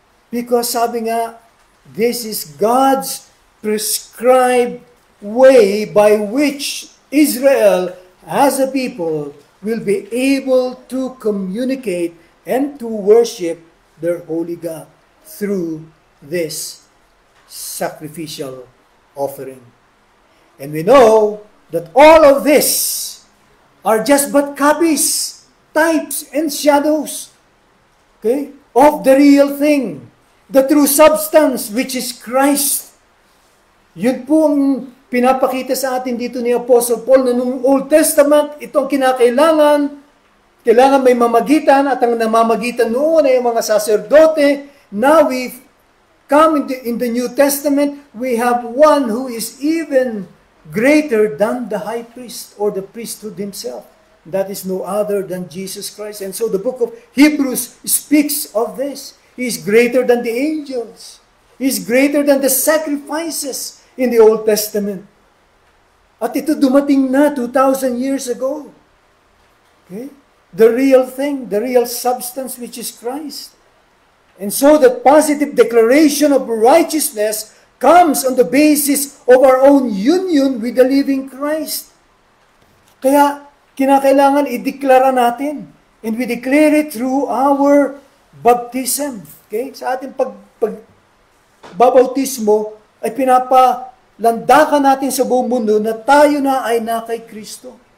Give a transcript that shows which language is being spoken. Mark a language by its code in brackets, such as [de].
[en] Because [tl] sabi nga, [en] this is God's prescribed way by which Israel, as a people, will be able to communicate and to worship their holy God through this sacrificial offering. And we know that all of this are just but copies, types, and shadows, okay, of the real thing, the true substance, which is Christ. [tl] Yun po ang pinapakita sa atin dito ni Apostle Paul na nung Old Testament, itong kinakailangan may mamagitan, at ang namamagitan noon ay mga saserdote. [en] Now we come in the New Testament, we have one who is even greater than the high priest or the priesthood himself. That is no other than Jesus Christ. And so the book of Hebrews speaks of this. He is greater than the angels. He is greater than the sacrifices in the Old Testament. [tl] At ito dumating na 2,000 [en] years ago. [tl] Okay? [en] The real thing, the real substance, which is Christ. And so that positive declaration of righteousness comes on the basis of our own union with the living Christ. [tl] Kaya, kinakailangan i-deklara natin. [en] And we declare it through our baptism. Okay? [tl] Sa ating pagbabautismo, ay pinapalandakan natin sa buong mundo na tayo na ay na kay Kristo.